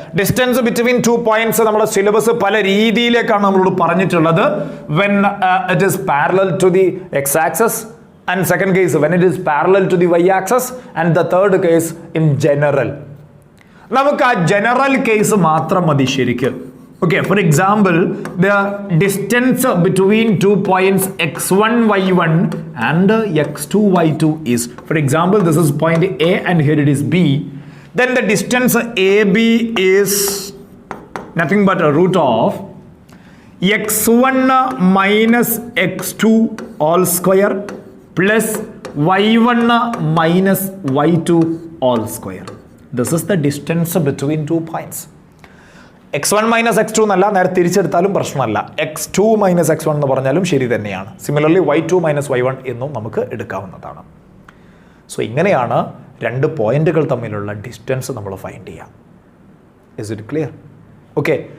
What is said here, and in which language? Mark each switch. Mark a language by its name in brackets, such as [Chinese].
[Malayalam] Distance between 2 points നമ്മുടെ syllabus പല രീതിയിലേക്കാണ് നമ്മളോട് പറഞ്ഞിട്ടുള്ളത്. [English] When it is parallel to the X axis, and second case when it is parallel to the Y axis, and the third case in general. [Malayalam] നമുക്ക് ആ general case മാത്രം മതി ശരിക്ക്. [English] Okay, for example, the distance between 2 points x1, y1 and x2, y2 is, for example, this is point A and here it is B. Then the distance AB is nothing but a root of x1 minus x2 all square plus y1 minus y2 all square. This is the distance between 2 points. [Malayalam] x1 minus x2 എന്നല്ല, നേരെ തിരിച്ചെടുത്താലും പ്രശ്നമല്ല. x2 minus x1 എന്ന് പറഞ്ഞാലും ശരി തന്നെയാണ്. Similarly y2 minus y1 എന്നും നമുക്ക് എടുക്കാവുന്നതാണ്. സോ ഇങ്ങനെയാണ് രണ്ട് പോയിന്റുകൾ തമ്മിലുള്ള ഡിസ്റ്റൻസ് നമ്മൾ ഫൈൻഡ് ചെയ്യാം. [English] Is it clear? [Malayalam] ഓക്കെ,